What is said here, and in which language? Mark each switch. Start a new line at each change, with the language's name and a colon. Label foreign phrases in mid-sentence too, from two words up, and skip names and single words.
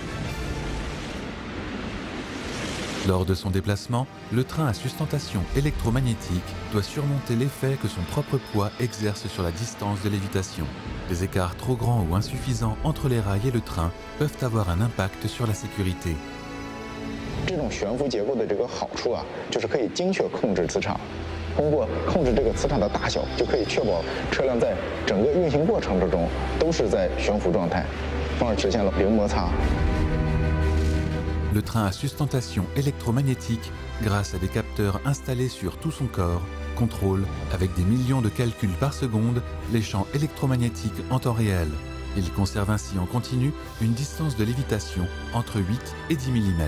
French: Lors de son déplacement, le train à sustentation électromagnétique doit surmonter l'effet que son propre poids exerce sur la distance de lévitation. Des écarts trop grands ou insuffisants entre les rails et le train peuvent avoir un impact sur la sécurité.
Chinese: 这种悬浮结构的这个好处啊，就是可以精确控制磁场。通过控制这个磁场的大小，就可以确保车辆在整个运行过程之中都是在悬浮状态，从而实现了零摩擦。
French: Le train à sustentation électromagnétique, grâce à des capteurs installés sur tout son corps, contrôle, avec des millions de calculs par seconde, les champs électromagnétiques en temps réel. Il conserve ainsi en continu une distance de lévitation entre 8 et 10 mm.